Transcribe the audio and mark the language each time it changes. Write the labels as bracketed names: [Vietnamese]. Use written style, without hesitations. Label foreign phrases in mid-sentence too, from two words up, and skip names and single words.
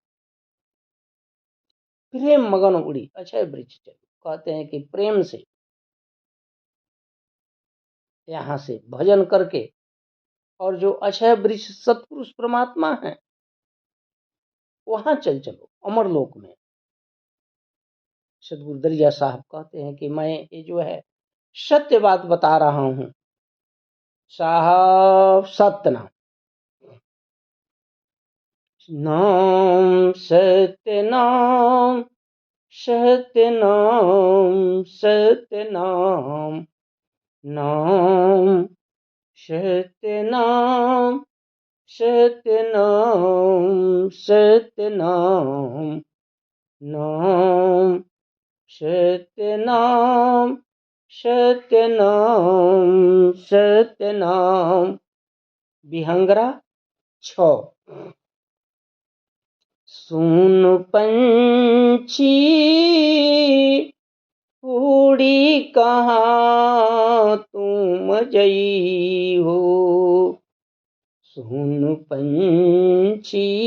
[Hindi] प्रेम मगन उड़ी अक्षय वृक्ष चलो, कहते हैं कि प्रेम से यहाँ से भजन करके और जो अक्षय वृक्ष सतपुरुष परमात्मा है वहां चल चलो अमरलोक में। सदगुरु दरिया साहब कहते हैं कि मैं ये जो है सत्य बात बता रहा हूं साहब, सत्य नाम नाम सत्य नाम सत्य नाम सत्य नाम नाम सत्य नाम सत्य नाम सत्य नाम नाम सत्य नाम सत्य नाम सत्य नाम। विहंगरा 6। सुन पंछी उड़ी कहाँ तुम जई हो सुन पंछी